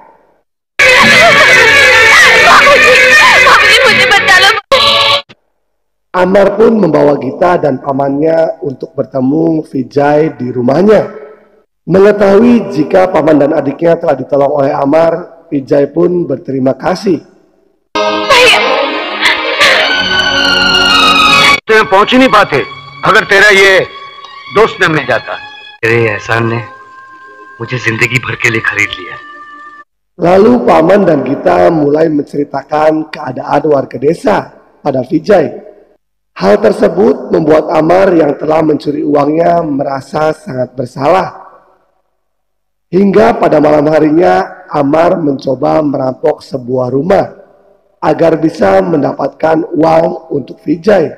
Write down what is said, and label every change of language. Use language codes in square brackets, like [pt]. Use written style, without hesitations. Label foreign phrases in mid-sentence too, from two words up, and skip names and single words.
[id] Amar pun membawa Gita dan pamannya untuk bertemu Vijay di rumahnya. Mengetahui jika paman dan adiknya telah ditolong oleh Amar, Vijay pun berterima kasih. [hi] तुम्हें पहुंच ही नहीं पाते अगर तेरा ये दोस्त न मिल जाता। तेरे एहसान ने मुझे जिंदगी भर के लिए खरीद लिया। [id] Lalu paman dan Gita mulai menceritakan keadaan warga desa pada Vijay. Hal tersebut membuat Amar yang telah mencuri uangnya merasa sangat bersalah. Hingga pada malam harinya Amar mencoba merampok sebuah rumah agar bisa mendapatkan uang untuk Vijay.